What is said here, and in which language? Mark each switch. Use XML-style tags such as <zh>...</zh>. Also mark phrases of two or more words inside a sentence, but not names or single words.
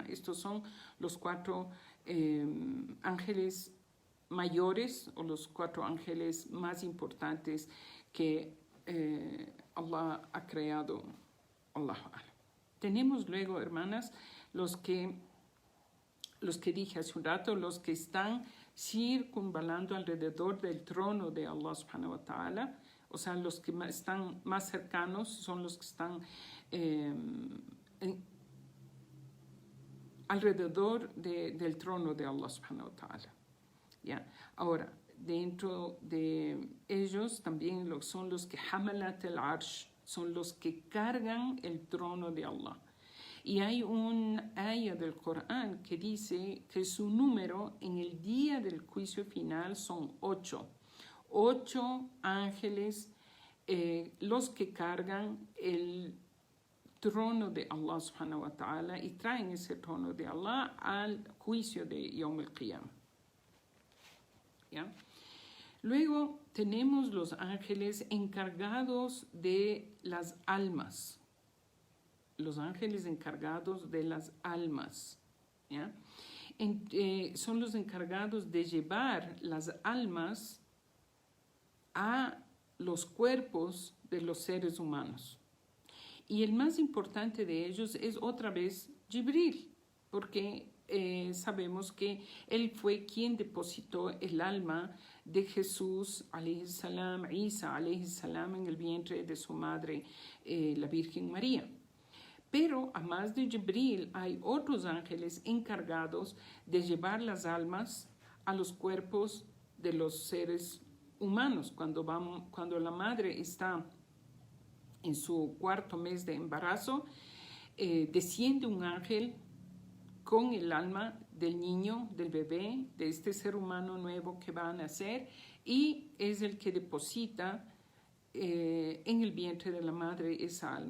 <es>Estos son los 4 ángeles mayores o los 4 ángeles más importantes que Allah ha creado. Tenemos luego, hermanas, los que dije hace un rato, los que están circunvalando alrededor del trono de Allah</es> <ar>سبحانه وتعالى,</ar> <es>o sea, los que están más cercanos son los que están alrededor del trono de Allah</es> <ar>سبحانه وتعالى.</ar> <es>¿Ya? Ahora, dentro de ellos también son los que</es> <ar>حملة العرش,</ar> <es>son los que cargan el trono de Allah. Y hay un ayah del Corán que dice que su número en el día del juicio final son 8. 8 ángeles, los que cargan el trono de Allah</es> <ar>سبحانه وتعالى</ar> <es>y traen ese trono de Allah al juicio de</es> <ar>يوم القيامة.</ar> <es>¿Ya? Luego tenemos los ángeles encargados de las almas. Los ángeles encargados de las almas. ¿Ya? Son los encargados de llevar las almas a los cuerpos de los seres humanos. Y el más importante de ellos es otra vez Jibril, porque sabemos que él fue quien depositó el alma de Jesús,</es> <ar>عليه السلام، عيسى، عليه السلام,</ar> <es>en el vientre de su madre, la Virgen María. Pero además de Jibril hay otros ángeles encargados de llevar las almas a los cuerpos de los seres humanos. Cuando la madre está en su 4º mes de embarazo, desciende un ángel con el alma del niño, del bebé, de este ser humano nuevo que va a nacer, y es el que deposita en el vientre de la madre esa alma.</es>